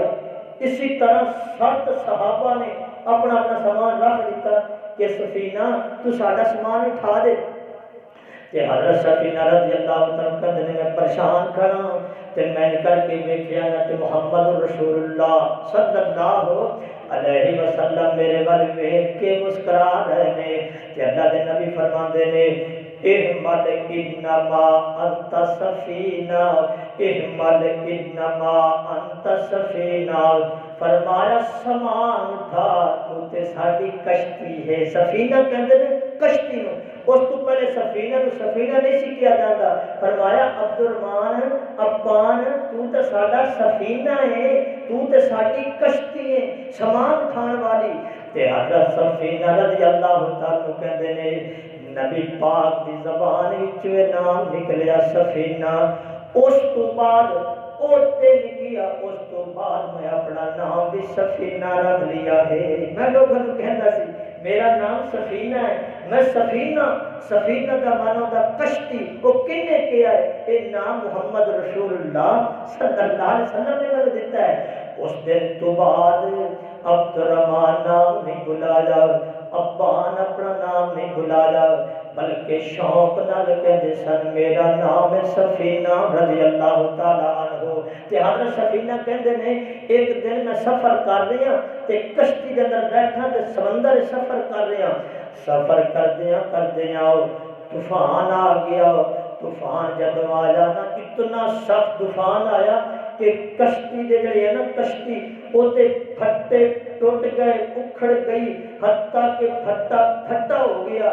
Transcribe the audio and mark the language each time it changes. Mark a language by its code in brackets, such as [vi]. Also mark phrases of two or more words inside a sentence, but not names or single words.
[pa] اسی طرح 7 صحابہ نے اپنا اپنا سامان رکھ دیتا کہ سفینہ تو ساڈا سامان اٹھا دے۔ تے حضرت سفینہ رضی اللہ عنہ نے میں پریشان کھڑا تے میں کر کے دیکھیا نا تے محمد رسول اللہ صلی اللہ علیہ وسلم میرے ول ویکھ کے مسکرا رہے نے تے اللہ دے نبی فرماندے نے [ar] احمد انما انت سفینہ، احمد انما انت سفینہ، [pa] فرمایا سامان اٹھا تو تے ساڈی کشتی ہے۔ سفینہ کہندے نے کشتی نو، اس تو پہلے سفینہ نو سفینہ نہیں سی کیا جاتا، فرمایا عبد الرحمن ابان تو تے ساڈا سفینہ ہے، تو تے ساڈی کشتی ہے سامان اٹھان والی۔ تے حضرت سفینہ رضی اللہ تعالی کہندے نے نبی پاک دی زبان وچ نام نکلیا سفینہ، اس تو بعد اوتے نکیا، اس تو بعد میں اپنا نام بھی سفینہ رکھ لیا ہے۔ میں لوگوں کو کہندا سی میرا نام سفینہ ہے، میں سفینہ، سفینہ کا معنی ہوتا کشتی، وہ کنے کیا ہے؟ یہ نام محمد رسول اللہ صلی اللہ علیہ وسلم نے مجھے دیتا ہے۔ اس دن تو بعد عبد الرحمن نام نہیں بلایا، ابان اپنا نام نہیں بلایا، بلکہ شوق نال کہندے سن میرا نام ہے سفینہ رضی اللہ تعالی عنہ۔ تے حضرت سفینہ کہندے نے ایک دن میں سفر کر رہا تے کشتی کے اندر بیٹھا تے سمندر سفر کر رہا، سفر کردیاں طوفان آ گیا۔ طوفان جب آیا نا اتنا سخت طوفان آیا کہ کشتی دے جڑے ہے نا کشتی اوتے پھٹے ٹوٹ گئے، اکھڑ گئی، حتیٰ کہ پھٹا ہو گیا۔